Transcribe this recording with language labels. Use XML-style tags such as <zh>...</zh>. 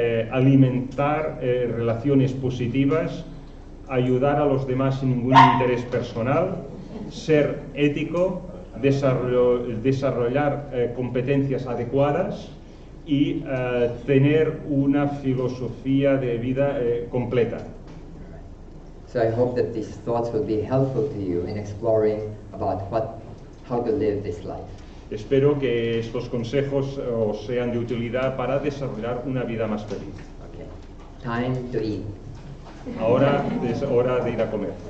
<es>alimentar relaciones positivas, ayudar a los demás sin ningún interés personal, ser ético, desarrollar competencias adecuadas y tener una filosofía de vida completa.</es> <en>So I hope that these thoughts will be helpful to you in exploring about how to live this life.</en> <es>Espero que estos consejos os sean de utilidad para desarrollar una vida más feliz.</es> <en>Okay. Time to eat.</en> <es>Ahora es hora de ir a comer.</es>